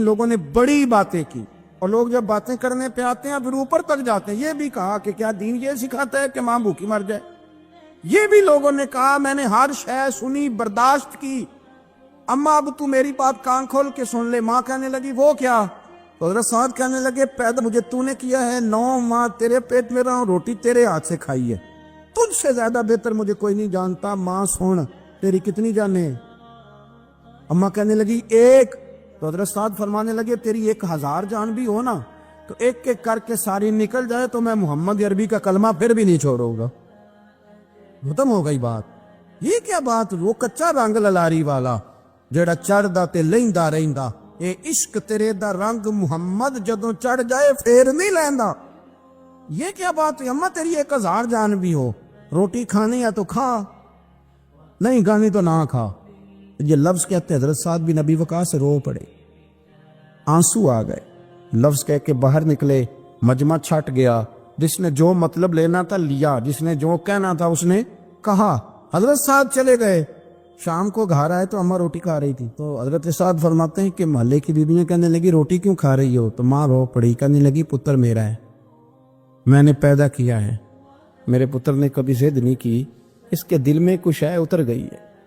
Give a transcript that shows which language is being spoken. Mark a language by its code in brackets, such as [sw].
[ur] لوگوں نے بڑی باتیں کی، اور لوگ جب باتیں کرنے پہ آتے ہیں پھر اوپر تک جاتے ہیں. یہ بھی کہا کہ کیا دین یہ سکھاتا ہے کہ ماں بھوکی مر جائے؟ یہ بھی لوگوں نے کہا میں نے ہر شے سنی، برداشت کی، اماں اب تو میری بات کان کھول کے سن لے. ماں کہنے لگی وہ کیا؟ تو حضرت سعد کہنے لگے پیدا مجھے تو نے کیا ہے، 9 ماہ تیرے پیٹ میں رہا ہوں، روٹی تیرے ہاتھ سے کھائی ہے، تجھ سے زیادہ بہتر مجھے کوئی نہیں جانتا. ماں سن تیری کتنی جانیں؟ اماں کہنے لگی 1. تو حضرت سعد فرمانے لگے تیری 1000 جان بھی ہو نا تو ایک ایک کر کے ساری نکل جائے تو میں محمد عربی کا کلمہ پھر بھی نہیں چھوڑوں گا. ختم ہو گئی بات. یہ کیا بات؟ [pa] وہ کچا رنگ للاری والا جڑا چڑھدا تے لیندا رہندا، اے عشق تیرے دا رنگ محمد جدوں چڑھ جائے پھر نہیں لیندا. [ur] یہ کیا بات ہے؟ اماں تیری 1000 جان بھی ہو، روٹی کھانی ہے تو کھا، نہیں کھانی تو نہ کھا. یہ لفظ کہتے حضرت سعد بن نبی وقاص رو پڑے، آنسو آ گئے. لفظ کہہ کے باہر نکلے مجمع چھٹ گیا، جس نے جو مطلب لینا تھا لیا، جس نے جو کہنا تھا اس نے کہا۔ حضرت سعد چلے گئے، شام کو گھر آئے تو اماں روٹی کھا رہی تھی، تو حضرت سعد فرماتے ہیں کہ محلے کی بیویاں کہنے لگی روٹی کیوں کھا رہی ہو؟ تو ماں رو پڑی، کہنے لگی پتر میرا ہے، میں نے پیدا کیا ہے، میرے پتر نے کبھی ضد نہیں کی، اس کے دل میں کچھ ہے، اتر گئی ہے،